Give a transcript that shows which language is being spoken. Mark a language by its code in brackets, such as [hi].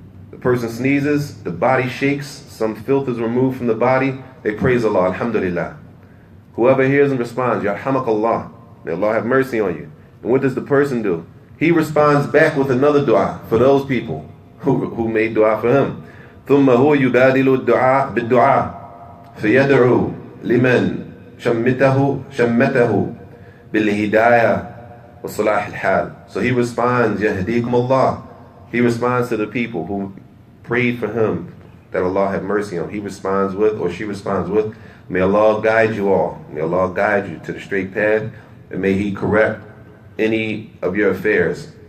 [en] The person sneezes, the body shakes, some filth is removed from the body, they praise Allah, Alhamdulillah. Whoever hears him responds, Yarhamakallah, may Allah have mercy on you. And what does the person do? He responds back with another dua for those people who made dua for him. [ar] ثم هو يبادل الدعاء بالدعاء فيدعو لمن شمته بالهداية وصلاح الحال. [en] So he responds, [ar] يهديكم الله. [en] He responds to the people who prayed for him that Allah have mercy on. He responds with, or she responds with, may Allah guide you all. May Allah guide you to the straight path, and may He correct any of your affairs.